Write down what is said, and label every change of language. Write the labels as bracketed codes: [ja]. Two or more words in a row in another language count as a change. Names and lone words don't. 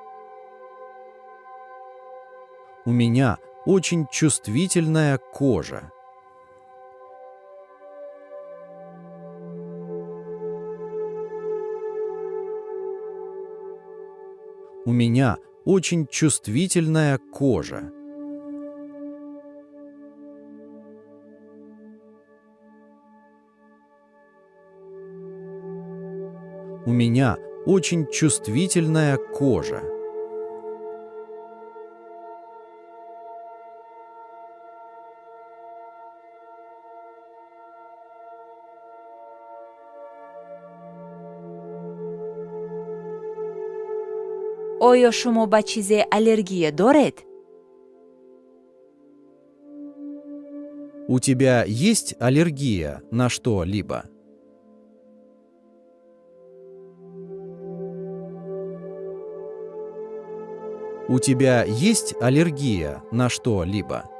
[ru] У меня очень чувствительная кожа. У меня очень чувствительная кожа. У меня очень чувствительная кожа. [tg] оё шумо ба чизе аллергия доред? [ru] У тебя есть аллергия на что-либо? У тебя есть аллергия на что-либо?